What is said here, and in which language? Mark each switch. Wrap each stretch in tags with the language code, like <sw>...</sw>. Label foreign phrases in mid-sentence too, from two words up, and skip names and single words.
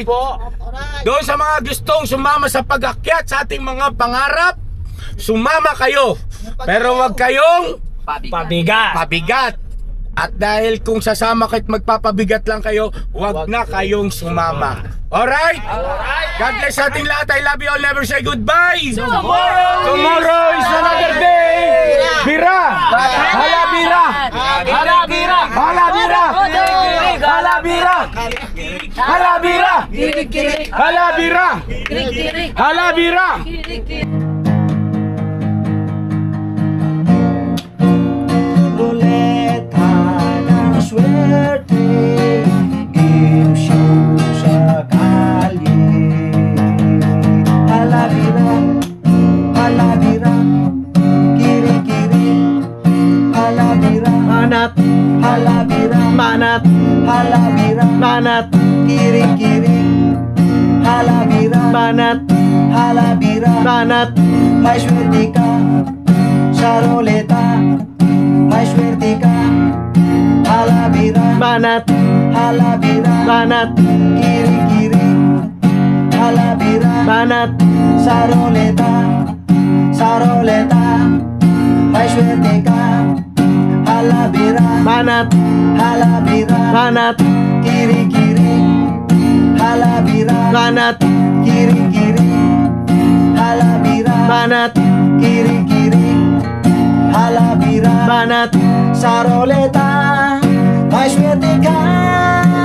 <tl>Doon sa mga gustong sumama sa pag-akyat sa ating mga pangarap, sumama kayo. Pero wag kayong pabigat. At dahil kung sasama kayo't magpapabigat lang kayo, wag na kayong sumama. Alright?</tl> <en>God bless</en> <tl>sa ating lahat.</tl> <en>I love you all. Never say goodbye. Tomorrow is another day. Bira! Hala bira! Hala bira! Hala bira! Hala bira! Hala bira! Hala bira! Hala bira!</en> <tl>Ruleta ng swerte, game show sa kalye. Halabira, halabira, kiri-kiri. Halabira, manat, halabira, manat, halabira, manat, kiri-kiri. Halabira, manat, halabira, manat. May swerte ka sa ruleta. May swerte ka, halabira, manat, halabira, manat, kiri-kiri, halabira, manat, sa ruleta, may swerte ka, halabira, manat, halabira, manat, kiri-kiri, halabira, manat, kiri-kiri, halabira, manat, kiri-kiri. Halabira, manat, sa roleta, may swerte ka.</tl>